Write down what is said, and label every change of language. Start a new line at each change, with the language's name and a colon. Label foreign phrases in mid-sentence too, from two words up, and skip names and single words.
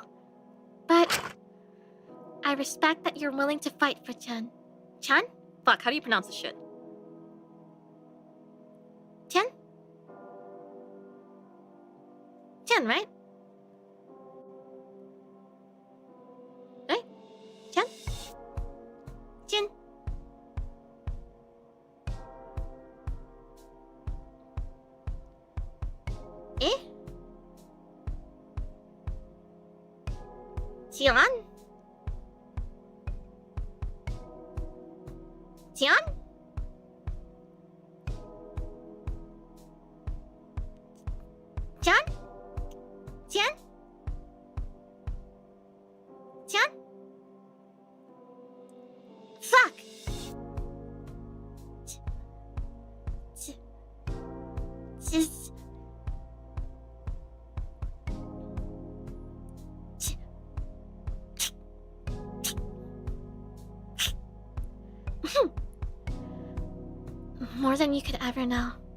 English: But I respect that you're willing to fight for Chen. Chan? Fuck, how do you pronounce this shit? Chen? Chen, right? Right? Chen? Chen? Eh? Tian? Tian? Tian? Tian? Tian? Fuck! Just... More than you could ever know.